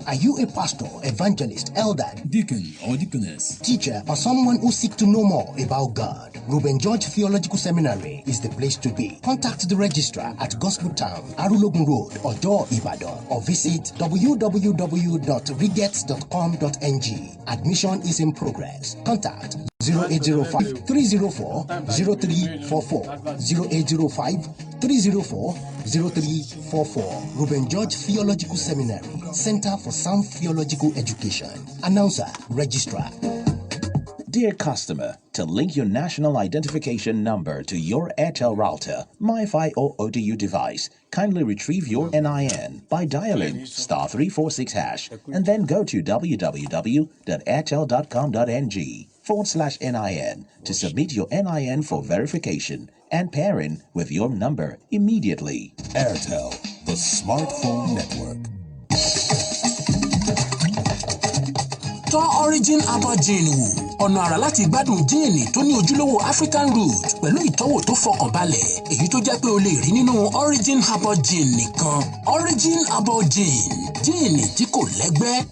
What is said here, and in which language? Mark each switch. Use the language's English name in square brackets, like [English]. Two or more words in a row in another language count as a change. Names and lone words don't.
[English] Are you a pastor, evangelist, elder, deacon, or deaconess, teacher, or someone who seeks to know more about God? Reuben George Theological Seminary is the place to be. Contact the registrar at Gospel Town, Arulogun Road, Ojo, Ibadan, or visit w w w dot riget dot com dot n g. Admission is in progress. Contact zero eight zero five, three zero four, zero three four four. Zero eight zero five, three zero four, zero three four four. Reuben George Theological Seminary, Center for Sound Theological Education. Announcer, Registrar. Dear customer, to link your national identification number to your Airtel router, MiFi or O D U device, kindly retrieve your N I N by dialing star three four six hash and then go to w w w dot airtel dot com dot n g forward slash N I N to submit your N I N for verification and pairing with your number immediately. Airtel, the smartphone network. [Yoruba] Tọ́ Origin Herbal Gin wò. Ọ̀nà àrà láti gbádùn jíìnì tó ní ojúlówó [English] African root [Yoruba] pẹ̀lú ìtọ́wò tó fọkànbalẹ̀. Èyí tó jẹ́ pé o lè rí nínú Origin Herbal Gin nìkan. Origin Herbal Gin. Jíìnì tí kò lẹ́gbẹ́.